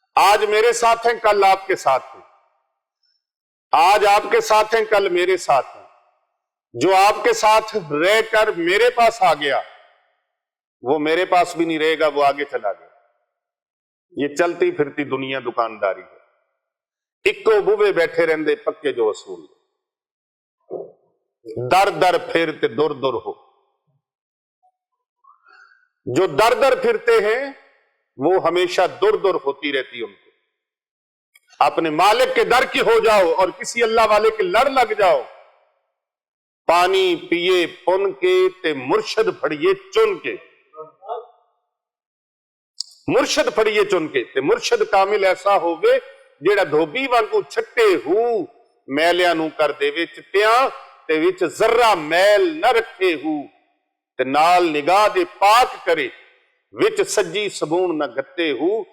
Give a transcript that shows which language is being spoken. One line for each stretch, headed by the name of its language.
Urdu: آج میرے ساتھ ہیں, کل آپ کے ساتھ ہیں, آج آپ کے ساتھ ہیں, کل میرے ساتھ ہیں. جو آپ کے ساتھ رہ کر میرے پاس آ گیا وہ میرے پاس بھی نہیں رہے گا, وہ آگے چلا گیا. یہ چلتی پھرتی دنیا دکانداری ہے.
Punjabi: اکو بوے بیٹھے رہندے پکے جو اصول, در در پھرتے دور دور ہو.
Urdu: جو در در پھرتے ہیں وہ ہمیشہ دور دور ہوتی رہتی ان کو. اپنے مالک کے در کی ہو جاؤ اور کسی اللہ والے کے لڑ لگ جاؤ.
Punjabi: پانی پیے پن کے تے مرشد پھڑیے چن کے, مرشد پھڑیے چن کے تے مرشد کامل ایسا ہوگے جیڑا دھوبی وانگو چھٹے ہو میلیاں نو کر دے وے چٹیاں تے وچ ذرہ میل نہ رکھے ہو, تے نال نگاہ دے پاک کرے وچ سجی سبون نہ گتے ہو.